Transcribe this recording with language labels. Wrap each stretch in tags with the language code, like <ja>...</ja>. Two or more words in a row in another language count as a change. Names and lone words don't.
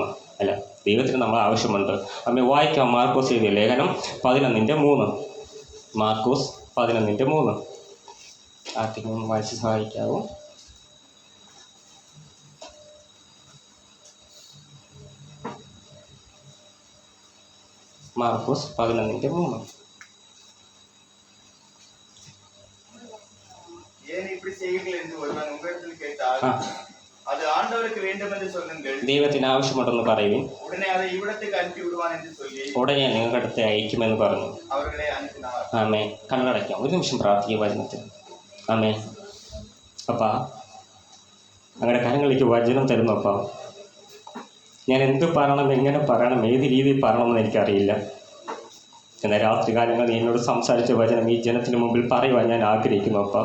<ml>അല്ല, ദൈവത്തിന് നമ്മൾ ആവശ്യമുണ്ട്. അമ്മ വായിക്കാം. മാർക്കോസ് എഴുതിയ ലേഖനം 11:3. മാർക്കോസ് 11:3. ആർക്കെങ്കിലും വായിച്ച് സഹായിക്കാവോ? മാർക്കോസ് 11:3.</ml> <ta>அது ஆண்டவருக்கு வேண்டும் என்று சொல்லுங்கள்.</ta> <ml>ദൈവത്തിന് ആവശ്യമുണ്ടെന്ന് പറയുവിൻ.</ml> <ta>உடனே அதை இவ்விடத்துக்கு அனுப்பி விடுவான் என்று சொல்லி</ta> <ml>ഉടനെ നിങ്ങളുടെ അടുത്ത് അയക്കുമെന്ന് പറഞ്ഞു.</ml> <ta>அவர்களை அனுப்பினார்.</ta> <ml>ആമേ. കണ്ണടയ്ക്കാം. ഒരു നിമിഷം പ്രാർത്ഥിക്കുക വചനത്തിൽ. ആമേ. അപ്പാ, അങ്ങയുടെ കരങ്ങളിലേക്ക് വചനം തരുന്നു. അപ്പാ, ഞാൻ എന്ത് പറയണം, എങ്ങനെ പറയണം, ഏത് രീതിയിൽ പറയണമെന്ന് എനിക്കറിയില്ല. എന്നാൽ രാത്രി കാലങ്ങളിൽ എന്നോട് സംസാരിച്ച വചനം ഈ ജനത്തിന് മുമ്പിൽ പറയുവാൻ ഞാൻ ആഗ്രഹിക്കുന്നു.</ml>